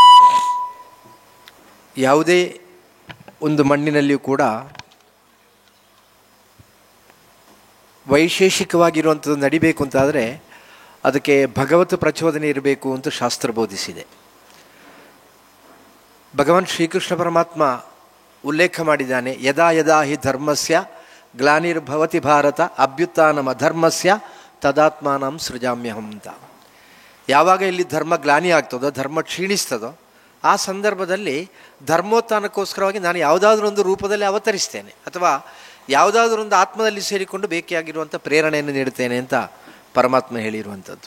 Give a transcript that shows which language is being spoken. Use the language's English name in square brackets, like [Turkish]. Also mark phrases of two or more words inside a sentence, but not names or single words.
[Kannada] ಯಾವುದೇ ಒಂದು ಮಣ್ಣಿನಲ್ಲಿಯೂ ಕೂಡ ವೈಶೇಷಿಕವಾಗಿರುವಂಥದ್ದು ನಡಿಬೇಕು ಅಂತಾದರೆ ಅದಕ್ಕೆ ಭಗವತ್ ಪ್ರಚೋದನೆ ಇರಬೇಕು ಅಂತ ಶಾಸ್ತ್ರ ಬೋಧಿಸಿದೆ. ಭಗವಾನ್ ಶ್ರೀಕೃಷ್ಣ ಪರಮಾತ್ಮ ಉಲ್ಲೇಖ ಮಾಡಿದ್ದಾನೆ, [Sanskrit] ಯದಾ ಯದಾ ಹಿ ಧರ್ಮಸ್ಯ ಗ್ಲಾನಿರ್ಭವತಿ ಭಾರತ ಅಭ್ಯುತ್ಥಾನಮ ಧರ್ಮಸ್ಯ ತದಾತ್ಮಾನಂ ಸೃಜಾಮ್ಯಹಂ ಅಂತ. [Kannada] ಯಾವಾಗ ಇಲ್ಲಿ ಧರ್ಮ ಗ್ಲಾನಿ ಆಗ್ತದೋ, ಧರ್ಮ ಕ್ಷೀಣಿಸ್ತದೋ, ಆ ಸಂದರ್ಭದಲ್ಲಿ ಧರ್ಮೋತ್ಥಾನಕ್ಕೋಸ್ಕರವಾಗಿ ನಾನು ಯಾವುದಾದ್ರೂ ಒಂದು ರೂಪದಲ್ಲಿ ಅವತರಿಸ್ತೇನೆ ಅಥವಾ ಯಾವುದಾದ್ರೂ ಒಂದು ಆತ್ಮದಲ್ಲಿ ಸೇರಿಕೊಂಡು ಬೇಕಾಗಿರುವಂಥ ಪ್ರೇರಣೆಯನ್ನು ನೀಡುತ್ತೇನೆ ಅಂತ ಪರಮಾತ್ಮ ಹೇಳಿರುವಂಥದ್ದು.